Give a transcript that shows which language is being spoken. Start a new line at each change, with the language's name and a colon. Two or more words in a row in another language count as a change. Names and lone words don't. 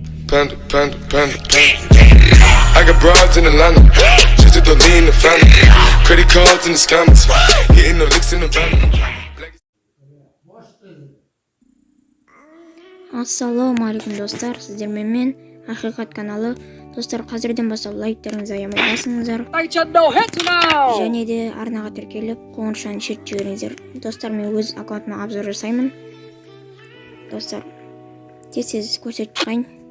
English: panda, panda, panda, panda. I got broads in Atlanta, just to lean the family. Credit cards in the scammers, hitting the licks in the van.
Arabic: السلام عليكم
Kazakh: достар, сіздермен мен Ақиқат каналы. Достар, қазірден бастап лайктарыңызды аямай басыңыздар. Және де арнаға тіркеліп, қоңыршаны шертіп жіберіңіздер. Достар, мен өз аккаунтыма обзор жасаймын. Достар, тез көрсетіп шығайын.